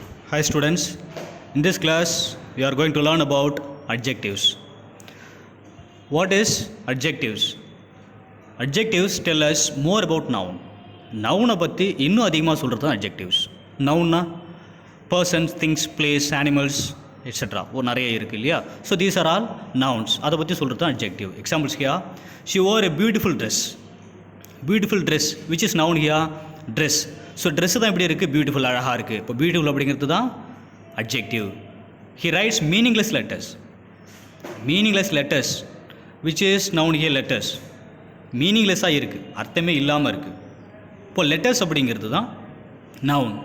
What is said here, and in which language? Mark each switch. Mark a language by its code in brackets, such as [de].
[en] Hi students, in this class we are going to learn about adjectives. What is adjectives? Adjectives tell us more about noun. [ta] Noun பற்றி இன்னும் அதிகமாக சொல்கிறது தான் adjectives. [en] Noun persons, things, place, animals, etc. [ta] நிறைய இருக்குது இல்லையா? [en] So these are all nouns. [ta] அதை பற்றி சொல்கிறது தான் adjective. [en] Examples here, she wore a beautiful dress. Beautiful dress, which is noun here, dress. [ta] So dress தான் எப்படி இருக்குது, பியூட்டிஃபுல், அழகாக இருக்குது. இப்போ பியூட்டிஃபுல் அப்படிங்கிறது தான் adjective. [en] He writes meaningless letters. Meaningless letters which is noun here letters. [ta] மீனிங்லெஸ்ஸாக இருக்குது, அர்த்தமே இல்லாமல் இருக்குது. இப்போது லெட்டர்ஸ் அப்படிங்கிறது தான் நவுன்.